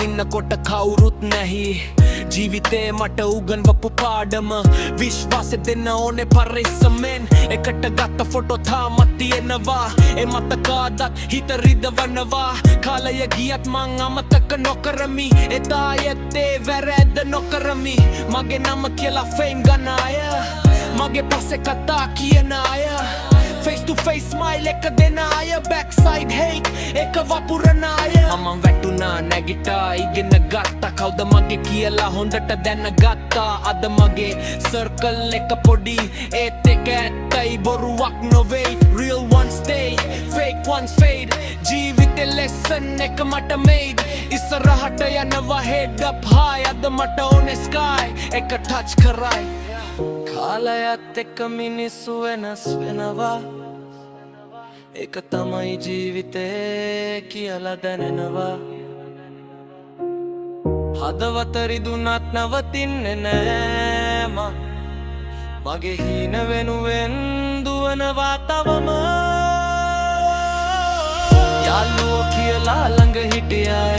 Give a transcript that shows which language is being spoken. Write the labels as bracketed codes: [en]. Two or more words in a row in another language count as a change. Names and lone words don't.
[si] ඉන්නකොට කවුරුත් නැහි ජීවිතේ මට උගන්වපු පාඩම විශ්වාසෙ දෙන්න ඕනේ පරිස්සමෙන් එකට ගත්ත ෆොටෝ තාමත් තියෙනවා ඒ මතකාදත් හිත රිදවනවා කාලය ගියත් මං අමතක නොකරමි එදා යත්තේ වැරැද්ද නොකරමි මගේ නම කියලා ෆේම් ගන්න අය මගේ පස්සේ කතා කියන අය [en] Face to face smile [si] එක දෙන අය [en] backside hate [si] එක වපුරන අය මම වැටුණා නැගිටා ඉගෙන ගත්තා කවුද මගේ කියලා හොඳට දැනගත්තා අද මගේ circle එක පොඩි ඒත් එක ඇත්තයි බොරුවක් නොවේ [en] real ones stay fake ones fade [si] ජීවිතේ lesson එක මට made ඉස්සරහට යනවා [en] head up high [si] අද මට [en] on sky [si] එක touch කරයි කාලයත් එක්ක මිනිස්සු වෙනස් වෙනවා ඒක තමයි ජීවිතේ කියලා දැනෙනවා හදවත රිදුනත් නවතින්නේ නෑ මගේ හීන වෙනුවෙන් දුවනවා තවම යාළුවෝ කියලා ළඟ හිටියාය